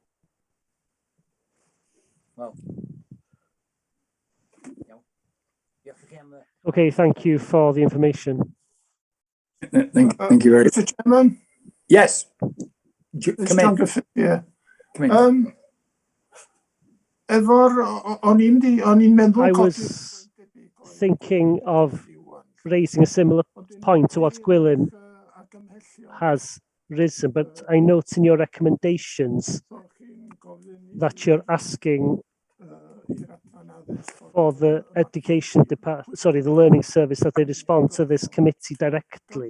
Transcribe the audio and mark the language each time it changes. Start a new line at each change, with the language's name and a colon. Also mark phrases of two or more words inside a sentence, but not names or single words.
English: Well, Okay, thank you for the information. Thank you very much. Mr. Chairman, Yes. it's Come John in. Griffiths here. Come in.
Welsh: O'n i'n meddwl...
English: I was thinking of raising a similar point to what Gwilym has risen, but I note in your recommendations that you're asking for the education department, the learning service, that they respond to this committee directly.